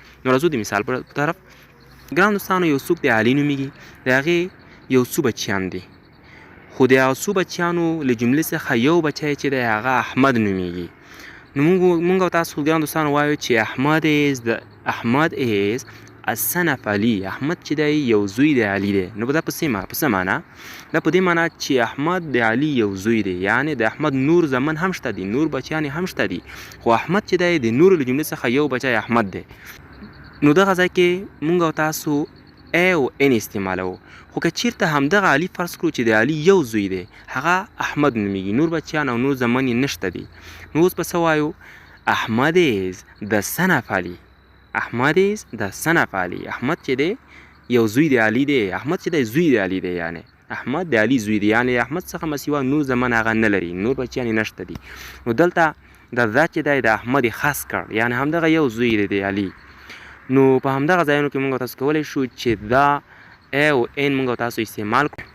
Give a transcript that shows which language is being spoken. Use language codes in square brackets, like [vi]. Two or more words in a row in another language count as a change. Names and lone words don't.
[ps] نو راځو د مثال په طرف. ګران دوستانو یو څوک د علي نومیږي، د هغې یو څو بچیان دي، خو د هغه څو بچیانو له جملې څخه یو بچی چې دی هغه احمد نومیږي. نو موږ او تاسو ګران دوستانو وایو چې احمد [en] is a son of [ps] علي. احمد چې دی یو زوی د علي دی. نو دا په څه معنا؟ دا په دې معنا چې احمد د علي یو زوی دی، یعنی د احمد نور زامن هم شته دي، نور بچیان هم شته دي، خو احمد چې دی د نورو له جملې څخه یو بچی احمد دی. نو دغه ځای کې موږ او تاسو ا او ان استعمالوو. خو که چیرته همدغه علي فرض کړو چې د علي یو زوی دی، هغه احمد نومیږي، نور بچیان او نور زامن یې نشته دي. نو اوس به څه وایو؟ احمد [en] is the son of [ps] علي. احمد [en] is the son of [ps] علي. احمد چې دی یو زوی د علي دی، احمد چې دی زوی د علي دی، یعنی احمد د علي زوی دی، یعنې احمد څخه مسیوا نور زمن هغه نه لري، نور بچیان یې نشته دي. نو دلته د ذات چې دی د احمد یې خاص کړ، یعنې همدغه یو زوی دی د علي. نو په همدغه ځایونو کې موږ تاسو کولی شو چې دا ا او ان موږ تاسو استعمال کړو.